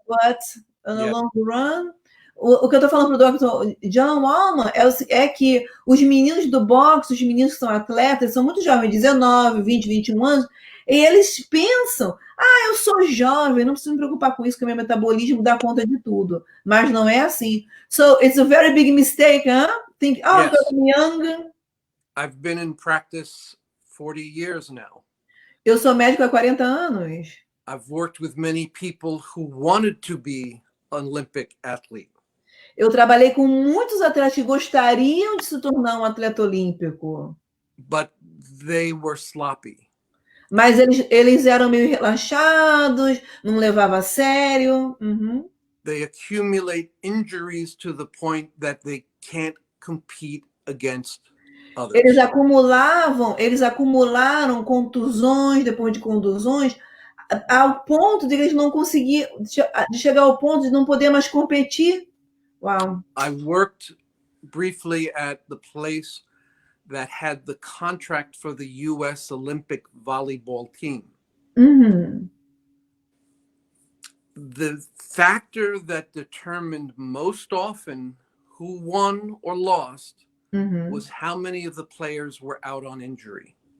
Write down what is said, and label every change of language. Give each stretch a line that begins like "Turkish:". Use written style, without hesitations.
English: But in the long run,
Portuguese: o que eu tô falando pro Dr. John Walman é que os meninos do boxe, os meninos que são atletas, são muito jovens, 19, 20, 21 anos, e eles pensam, eu sou jovem, não preciso me preocupar com isso, que meu metabolismo dá conta de tudo. Mas não é assim.
English: So, it's a very big mistake, huh? Think, yes. I'm young. I've been in practice 40 years now.
Portuguese: Eu sou médico há 40 anos.
English: I've worked with many people who wanted to be an Olympic athlete.
Portuguese: Eu trabalhei com muitos atletas que gostariam de se tornar um atleta olímpico.
English: But they were sloppy.
Portuguese: Mas eles eram meio relaxados, não levavam a sério. Uhum.
English: They accumulate injuries to the point that they can't compete against others.
Portuguese: Eles acumularam contusões depois de contusões, ao ponto de eles não conseguir, de chegar ao ponto de não poder mais competir. Wow.
English: I worked briefly at the place that had the contract for the U.S. Olympic volleyball team. Uhum. The factor that determined most often who won or lost was how many of the players were out on injury.